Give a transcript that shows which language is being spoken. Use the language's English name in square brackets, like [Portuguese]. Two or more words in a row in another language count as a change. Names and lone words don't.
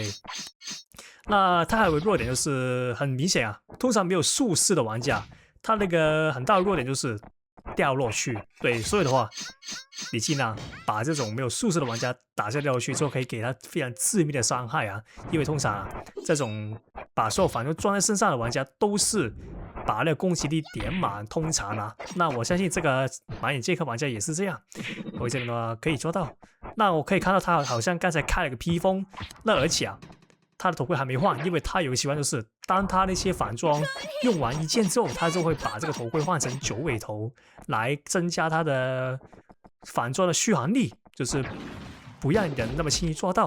[Chinese] 那他還有個弱點就是很明顯啊，通常沒有術士的玩家，他那個很大的弱點就是掉落去。對，所以的話，你盡量把這種沒有術式的玩家打下掉落去之後，可以給他非常致命的傷害啊。因為通常啊，這種把所有反應裝在身上的玩家都是把那個攻擊力點滿，通常啊，那我相信這個馬眼傑克玩家也是這樣。我這邊的話可以做到。那我可以看到他好像剛才開了個披風，那而且啊，他的頭盔還沒換，因為他有個習慣，就是當他那些反裝用完一件之後，他就會把這個頭盔換成九尾頭，來增加他的反裝的續航力，就是不讓人那麼輕易抓到。